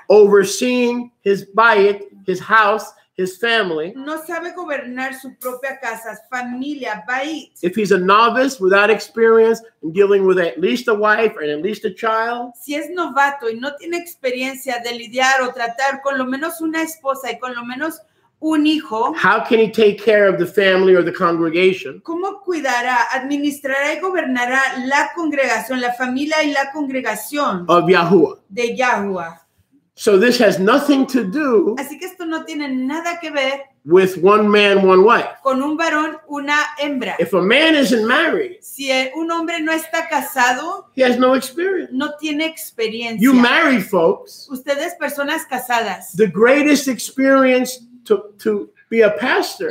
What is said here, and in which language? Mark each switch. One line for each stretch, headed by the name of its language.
English: overseeing his bayit, his house, his family,
Spanish: no sabe gobernar su propia casa, familia, bait.
English: if he's a novice without experience in dealing with at least a wife and at least a child,
Spanish: Si es novato y no tiene experiencia de lidiar o tratar con lo menos una esposa y con lo menos un hijo,
English: how can he take care of the family or the congregation
Spanish: ¿cómo cuidará, administrará y gobernará la congregación, la familia y la congregación
English: of Yahuwah?
Spanish: de Yahuwah?
English: So this has nothing to do
Spanish: Así que esto no tiene nada que ver
English: with one man, one wife.
Spanish: con un varón, una hembra.
English: If a man isn't married,
Spanish: Si un hombre no está casado,
English: he has no experience.
Spanish: no tiene experiencia.
English: You married folks,
Spanish: Ustedes, personas casadas,
English: the greatest experience to be a pastor